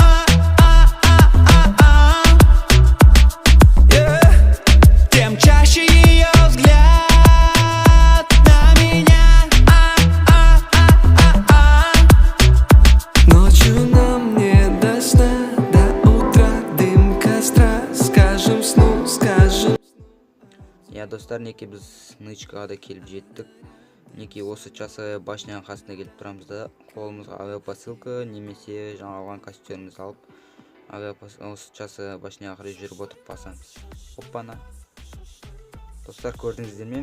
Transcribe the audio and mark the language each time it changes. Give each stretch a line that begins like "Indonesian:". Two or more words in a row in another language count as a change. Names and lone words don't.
Russian: тем чаще ее взгляд на меня. Ночью нам не до сна, до утра дым костра. Скажем сну, скажем.
Kazakh: Достар, неке біз нычкаға да келіп жеттік. Неке осы
Russian: часовая башняның
Kazakh: қасына келіп тұрамыз да, қолымызға авиапосылка немесе жаңа алған костюмімізді алып, осы
Russian: часовая башняға
Kazakh: қарай жүріп отырып басамыз. Оппана. Достар, көрдіңіздер ме?